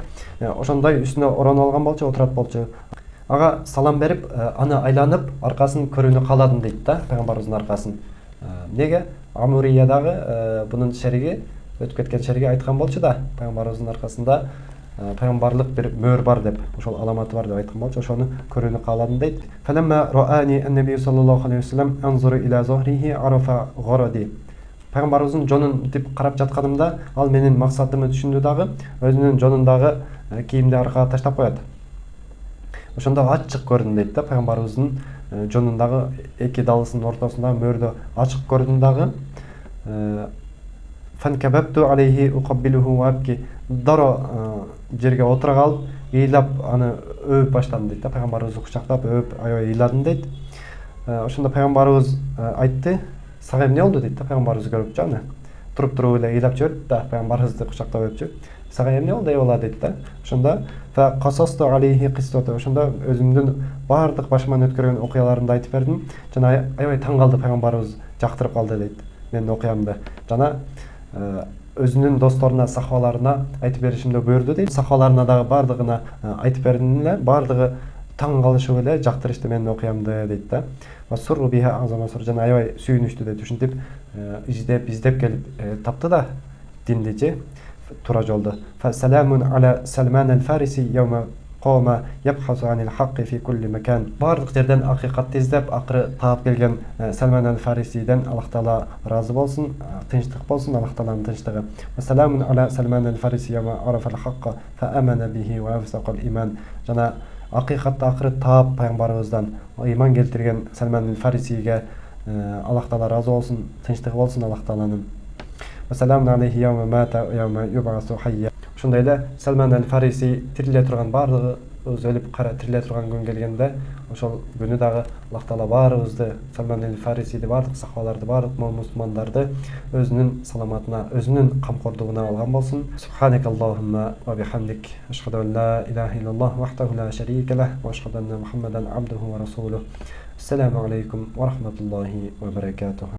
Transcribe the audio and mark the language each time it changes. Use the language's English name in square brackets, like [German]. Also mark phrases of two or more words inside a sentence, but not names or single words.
[Kyrgyz] Ошондой үстүнө оронуп алган болчу, отурат болчу. Ага салам берип, аны айланып, аркасын көрүүнү кааладым дейт да, пайгамбарыбыздын аркасын. Неге? Амуриядагы бунун шериги, өтүп кеткен шериги айткан болчу да, пайгамбарыбыздын аркасында пайгамбарлык бир мөр бар деп, ошол аламаты бар деп айткан болчу, ошону көрүүнү кааладым дейт. [Arabic] فلما رآني النبي صلى الله عليه وسلم أنظر إلى ظهره عرف غرضي. [Kyrgyz] Пайгамбарыбыздын жонун тип карап жатканымда, ал менин максатымды түшүндү дагы, өзүнүн жонундагы кийимди аркага таштап коет. Ошондо ачык көрдүм дейт да, пайгамбарыбыздын жонундагы эки далысынын ортосундагы мөрдө ачык көрдүм дагы. [Arabic] فانكببت عليه أقبله وأبكي. [Kyrgyz] Даро жерге отура калып, ыйлап аны өп баштадым дейт да, пайгамбарыбызды кучактап өп аябай ыйладым дейт. Ошондо пайгамбарыбыз айтты: "Сага эмне болду?" дейт да, пайгамбарыбыз көрүп аны. Туруп эле ыйлап жиберди да, пайгамбарыбызды кучактап өпчү. "Сага эмне болду бала?" дейт да. Ошондо [Arabic] فقصصت عليه قصته. [Kyrgyz] Ошондо өзүмдүн бардык башыман өткөргөн окуяларымды айтып бердим. Жана аябай таң калды, пайгамбарыбыз жактырып калды дейт менин окуямды. Жана өзүнүн досторуна, сахабаларына айтып беришимди буйрду дейт. Сахабаларына дагы бардыгына айтып бердим эле, бардыгы таң калышып эле жактырышты менин окуямды дейт да. [Arabic] وسر بها أعظم سرور. [Kyrgyz] Жана аябай сүйүнүштү дейт. Ушинтип издеп келип тапты да диндичи тура жолду. [Arabic] فسلام على سلمان الفارسي يوم قام يبحث عن الحق في كل مكان. [Kyrgyz] Бардык жерден акыйкатты издеп, акыры таап келген Салман аль-Фарисиден Аллах Таала разы болсун, тынчтык болсун, Аллах Тааланын тынчтыгы. [Arabic] سلام على سلمان الفارسي يوم عرف الحق فآمن به وأفسق الإيمان. [Kyrgyz] Жана акыйкатты акыры таап пайгамбарыбыздан иман келтирген Салман аль-Фарисиге Аллах Таала разы болсун, тынчтыгы болсун Аллах Тааланын. [Arabic] سلام عليه يوم مات يوم يبعث حيا. [Kyrgyz] Ошондой эле Салман аль-Фариси тириле турган баардыгы өзү өлүп кара тириле турган күн келгенде ошол күнү дагы Аллах Таала баарыбызды, Салман аль-Фарисиди, баардык сахабаларды, баардык мусулмандарды өзүнүн саламатына, өзүнүн камкордугуна алган болсун. [Arabic] سبحانك اللهم وبحمدك أشهد أن لا إله إلا الله وحده لا شريك له وأشهد أن محمدا عبده ورسوله. السلام عليكم ورحمة الله وبركاته.